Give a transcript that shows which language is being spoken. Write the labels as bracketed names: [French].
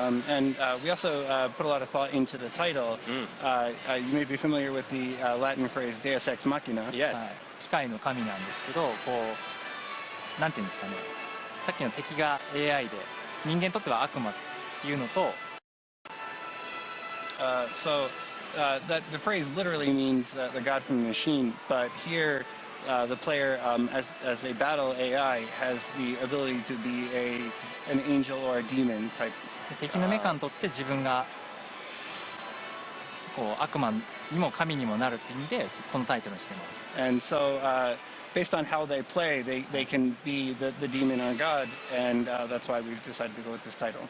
[English] and we also put a lot of thought into the title. You may be familiar with the Latin phrase Deus Ex Machina. Yes. [Japanese] 機械の神なんですけど、こうなんていうんですかね、さっきの敵が AI で人間にとっては悪魔っていうのと、 [English] So that the phrase literally means the god from the machine, but here the player, as a battle AI, has the ability to be an angel or a demon type. [Japanese] 敵のメカにとって自分がこう悪魔にも神にもなるっていう意味でこのタイトルにしています。 [English] And so, based on how they play, they can be the demon or god, and that's why we've decided to go with this title.